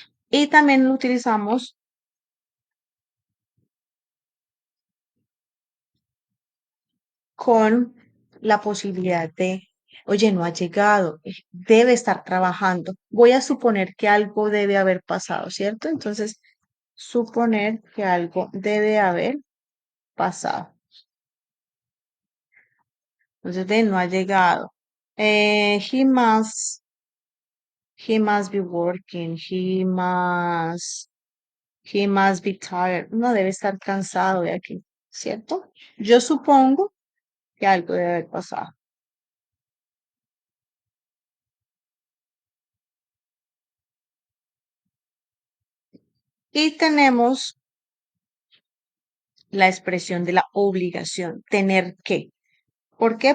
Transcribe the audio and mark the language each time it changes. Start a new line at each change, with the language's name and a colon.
Spanish: Y también lo utilizamos con la posibilidad de, oye, no ha llegado, debe estar trabajando. Voy a suponer que algo debe haber pasado, ¿cierto? Entonces, suponer que algo debe haber pasado. Entonces, de no ha llegado.
English: He must be working, he must be tired.
Spanish: No debe estar cansado de aquí, ¿cierto? Yo supongo que algo debe haber pasado. Y tenemos la expresión de la obligación, tener que. ¿Por qué?